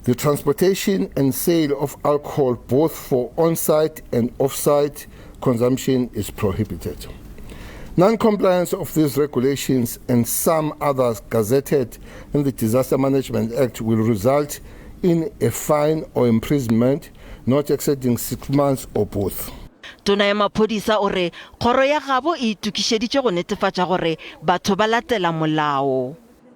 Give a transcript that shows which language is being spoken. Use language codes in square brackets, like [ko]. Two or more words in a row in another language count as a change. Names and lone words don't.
[en] The transportation and sale of alcohol, both for on-site and off-site consumption, is prohibited. Non-compliance of these regulations and some others gazetted in the Disaster Management Act will result in a fine or imprisonment not exceeding 6 months or both. [nso] Tona ya maphodisa o re kgoro ya gabo e itukišeditše go netefatša gore batho ba latela molao.